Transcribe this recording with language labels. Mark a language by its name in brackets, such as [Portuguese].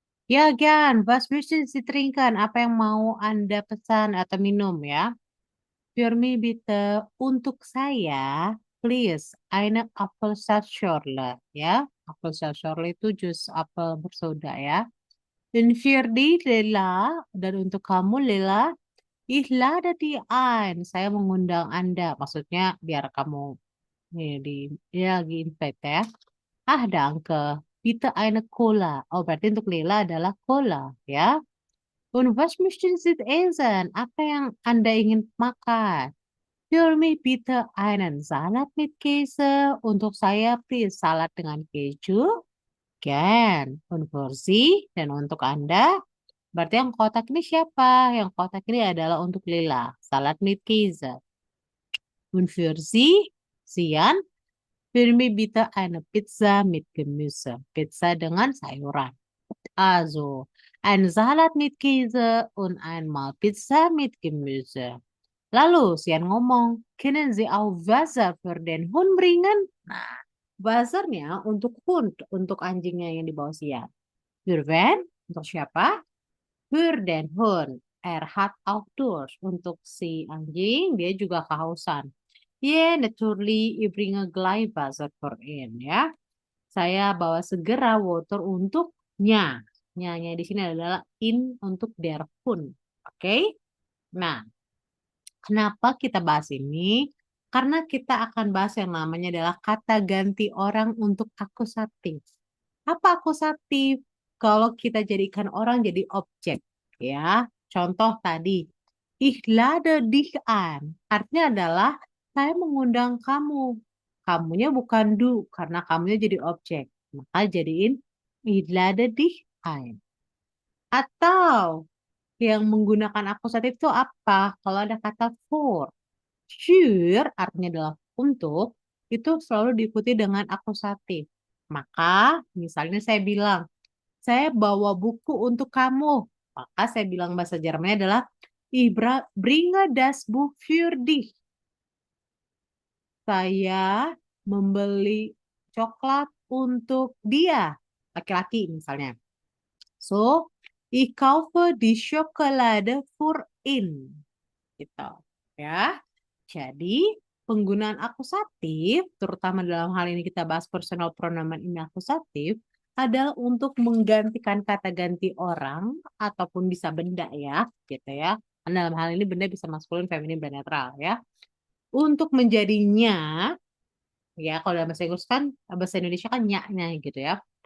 [German] Ya, Gian, was möchten Sie trinken? [Indonesian] Apa yang mau Anda pesan atau minum ya? [German] Für mich bitte, [Indonesian] untuk saya, [German] please, eine Apfelsaftschorle ya. [Indonesian] Apfelsaftschorle itu jus apel bersoda ya. [German] Und für die Lela, [Indonesian] dan untuk kamu Lela, [German] ich lade die ein. [Indonesian] Saya mengundang Anda. Maksudnya biar kamu lagi invite ya. Danke. [German] Bitte eine Cola. [Indonesian] Oh, berarti untuk Lela adalah cola ya. [German] Und was möchten Sie essen? [Indonesian] Apa yang Anda ingin makan? [German] Für mich bitte einen Salat mit Käse. [Indonesian] Untuk saya, please, salad dengan keju. [German] Gern. Und für Sie, [Indonesian] dan untuk Anda, berarti yang kotak ini siapa? Yang kotak ini adalah untuk Lila. [German] Salad mit Käse. Und für Sie, [Indonesian] Sian, [German] Für mich bitte eine Pizza mit Gemüse. [Indonesian] Pizza dengan sayuran. [German] Also, ein Salat mit Käse und einmal Pizza mit Gemüse. [Indonesian] Lalu, Sian ngomong, [German] können Sie auch Wasser für den Hund bringen? [Indonesian] Nah, Wassernya untuk Hund, untuk anjingnya yang dibawa Sian. [German] Für wen? [Indonesian] Untuk siapa? [German] Für den Hund. Hat auch Durst. [Indonesian] Untuk si anjing, dia juga kehausan. [German] Natürlich, ich bringe gleich Wasser für ihn, ya. [Indonesian] Saya bawa segera [English] water [Indonesian] untuk nya. Nya di sini adalah in untuk der Hund. Oke? Nah, kenapa kita bahas ini? Karena kita akan bahas yang namanya adalah kata ganti orang untuk akusatif. Apa akusatif? Kalau kita jadikan orang jadi objek, ya. [German] Contoh tadi, ich lade dich ein. [Indonesian] Artinya adalah saya mengundang kamu. Kamunya bukan du, karena kamunya jadi objek. [German] Maka jadiin ich lade dich ein. [Indonesian] Atau yang menggunakan akusatif itu apa? Kalau ada kata for. Für artinya adalah untuk, itu selalu diikuti dengan akusatif. Maka misalnya saya bilang, saya bawa buku untuk kamu. Maka saya bilang bahasa Jermannya adalah [German] Ich bringe das Buch für dich. [Indonesian] Saya membeli coklat untuk dia. Laki-laki misalnya. [German] So, ich kaufe die Schokolade für ihn. [Indonesian] Gitu. Ya. Jadi, penggunaan akusatif, terutama dalam hal ini kita bahas personal pronoun ini akusatif, adalah untuk menggantikan kata ganti orang ataupun bisa benda ya, gitu ya. Dalam hal ini benda bisa maskulin, feminin, dan netral ya. Untuk menjadinya, ya kalau dalam bahasa Inggris kan, bahasa Indonesia kan nya gitu ya.